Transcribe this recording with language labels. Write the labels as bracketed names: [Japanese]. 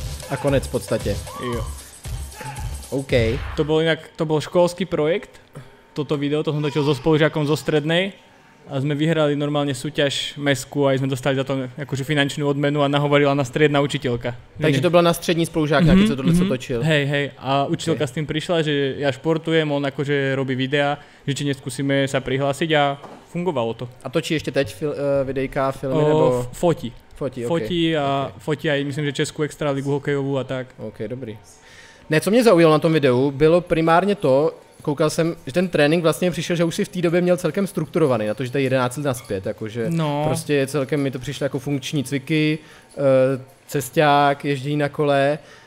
[Czech] A konec v podstatě. Jo. OK. [Slovak] To bol školský projekt, toto video, to som točil so spolužiakom zo strednej a sme vyhrali normálne súťaž mestskú a aj sme dostali za to akože finančnú odmenu a nahovorila nás striedna učiteľka. [Czech] Takže to byla na střední spolužák, nějaký, co tohle co točil. [Slovak] Hej, a učiteľka s tým prišla, že ja športujem, on akože robí videa, že či neskúsime sa prihlásiť a fungovalo to. [Czech] A točí ještě teď videjka, filmy nebo... Fotí. Fotí, OK. [Slovak] Fotí aj myslím, že Českú extraligu hokejovú a tak. [Czech] OK, dobrý. Ne, co mě zaujalo na tom videu, bylo primárně to, koukal jsem, že ten trénink vlastně přišel, že už si v té době měl celkem strukturovaný, na to, že to je 11 let naspět, jakože No. prostě celkem mi to přišlo jako funkční cviky, cesták, ježdění na kole.